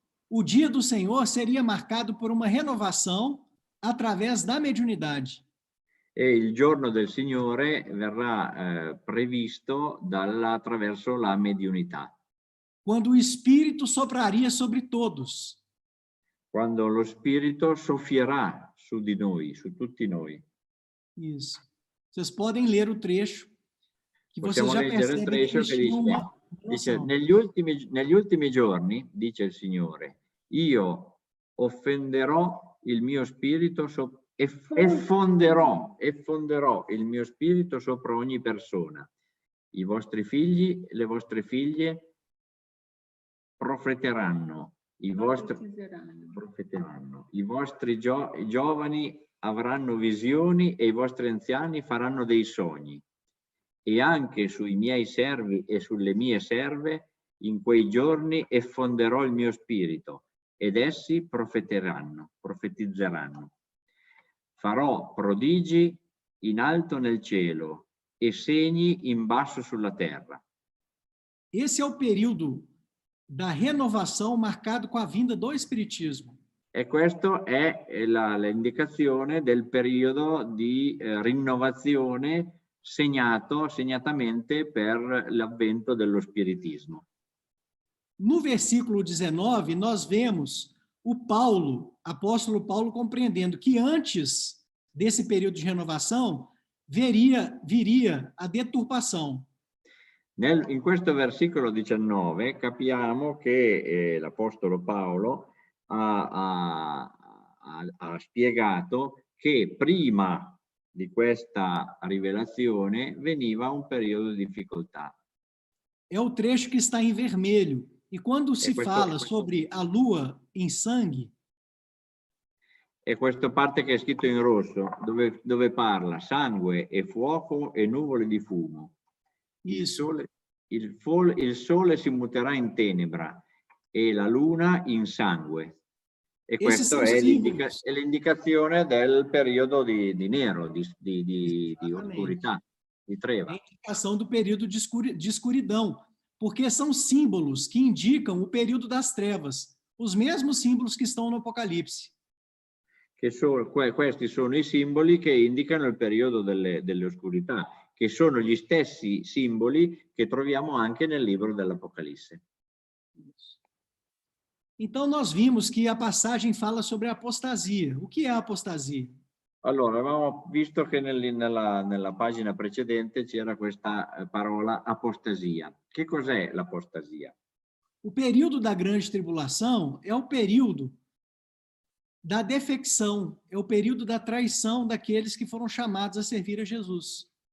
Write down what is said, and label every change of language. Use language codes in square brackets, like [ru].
[pt] O dia do Senhor seria marcado por uma renovação através da mediunidade. [it] E il giorno del Signore verrà previsto attraverso la mediunità. [pt] Quando o Espírito sopraria sobre todos. [it] Quando lo Spirito soffierà su di noi, su tutti noi. [pt] Isso. Vocês podem ler o trecho que vocês [it] Possiamo [pt] já [it] leggere il [pt] trecho [it] che dice negli ultimi giorni, dice il Signore, io offenderò il mio spirito e fonderò il mio spirito sopra ogni persona. I vostri figli e le vostre figlie profeteranno, i vostri giovani avranno visioni e i vostri anziani faranno dei sogni. E anche sui miei servi e sulle mie serve in quei giorni effonderò il mio spirito ed essi profetizzeranno. Farò prodigi in alto nel cielo e segni in basso sulla terra. [pt] Esse é o período da renovação marcado com a vinda do Espiritismo. [it] E questa è l'indicazione del periodo di rinnovazione segnatamente per l'avvento dello spiritismo. [pt] No versículo 19, nós vemos o Paulo, apóstolo Paulo, compreendendo que antes desse período de renovação viria a deturpação. [it] In questo versicolo 19 capiamo che l'Apostolo Paolo ha spiegato che prima di questa rivelazione veniva un periodo di difficoltà. [pt] É o trecho que está em vermelho. E quando se fala sobre a lua em sangue, [it] e questa parte che è scritto in rosso, dove parla sangue e fuoco e nuvole di fumo. Il sole si muterà in tenebra e la luna in sangue. E questa è l'indicazione del periodo di nero, di oscurità, di treva. [pt] É a indicação do período de escuridão, porque são símbolos que indicam o período das trevas, os mesmos símbolos que estão no Apocalipse. [it] Questi sono i simboli che indicano il periodo delle oscurità, che sono gli stessi simboli che troviamo anche nel libro dell'Apocalisse. [pt] Então, nós vimos que a passagem fala sobre a apostasia. O que é a apostasia? [it] Allora, avevamo visto che nella pagina precedente c'era questa parola apostasia. Che cos'è l'apostasia? [pt] O período da grande tribulação é o período da defecção, é o período da traição daqueles que foram chamados a servir a Jesus.